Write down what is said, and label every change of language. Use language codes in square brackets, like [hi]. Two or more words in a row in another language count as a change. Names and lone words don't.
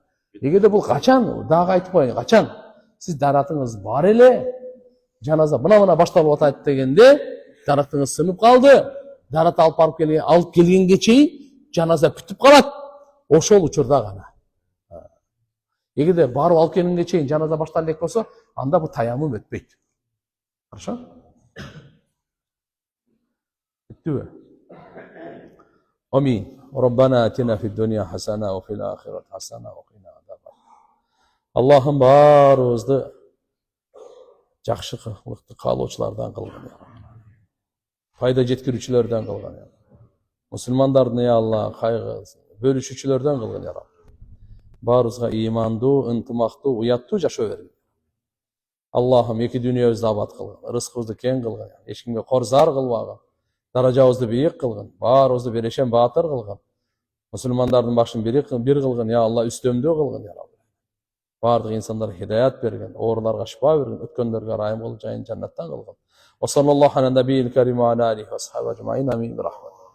[ky] Эгерде бул качан, дагы айтып коеюн, качан сиз даратыңыз бар эле, жаназа мына башталып атат дегенде, даратыңыз сынып калды, дарат алып келгенге чейин жаназа бүтүп калат. Ошол учурда гана. Эгерде барып алып келгенге чейин жаназа башталып элек болсо, анда бул таяммум өтпөйт. Хорошо? Бүттүбү? Амин. [ar] ربنا آتنا في الدنيا حسنة وفي الآخرة حسنة وقنا عذاب. [ky] Аллахым баарыбызды жакшы кылыкты каалоочулардан кылгын. Пайда жеткирүүчүлөрдөн кылгын. Мусулмандардын [ar] يا الله [ky] кайгысын бөлүшүүчүлөрдөн кылгын [ar] يا رب. [ky] Баарыбызга ыймандуу, ынтымактуу, уяттуу жашоо бергин. Аллахым эки дүйнөбүздү абад кылгын, рызкыбызды кең кылгын, эч кимге корзар кылбагын, даражабызды бийик кылгын, баарыбызды берешен баатыр кылгын. Мусулмандардын башын бир кылгын, [ar] يا الله, [ky] үстөмдүү кылгын [ar] يا رب. [ky] Бардык инсандарга хидаят берген, ооруларга шифа берген, өткөндөргө райым кылып, жайын жаннаттан кылгын. [ar] وصلى الله على النبي الكريم وعلى آله وصحبه أجمعين. آمين برحمة.